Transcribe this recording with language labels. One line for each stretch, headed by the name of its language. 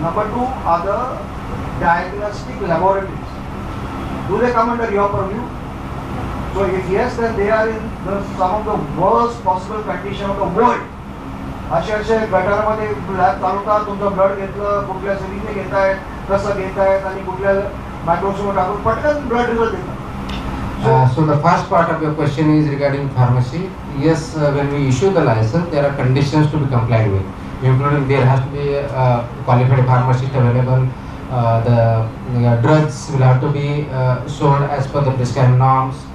English: Number two are the diagnostic laboratories. Do they come under your purview? So if yes, then they are in some of the worst possible condition of the world.
Marathi: असे गटारमध्ये lab चालवतात, तुमचं blood घेतलं, कुठल्या सिरीजने घेतायत, कसं घेतायत आणि कुठल्या microscope टाकून पटकन ब्लड रिझल्ट देतात.
English: So the first part of your question is regarding pharmacy. Yes, when we issue the license, there are conditions to be complied with, including there has to be a qualified pharmacist available. The drugs will have to be sold as per the prescribed norms.